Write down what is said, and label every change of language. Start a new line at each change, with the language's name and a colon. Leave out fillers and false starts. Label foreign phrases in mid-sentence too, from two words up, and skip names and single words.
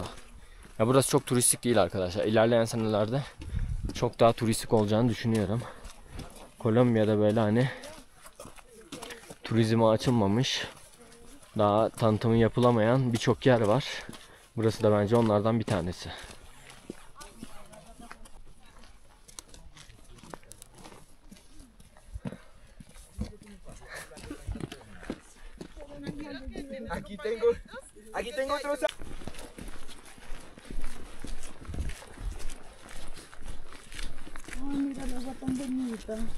Turkish: Ya burası çok turistik değil arkadaşlar. İlerleyen senelerde çok daha turistik olacağını düşünüyorum. Kolombiya'da böyle hani turizme açılmamış, daha tanıtımı yapılamayan birçok yer var. Burası da bence onlardan bir tanesi.
Spanish: Aquí tengo otro. Ay, mira el agua tan bonita.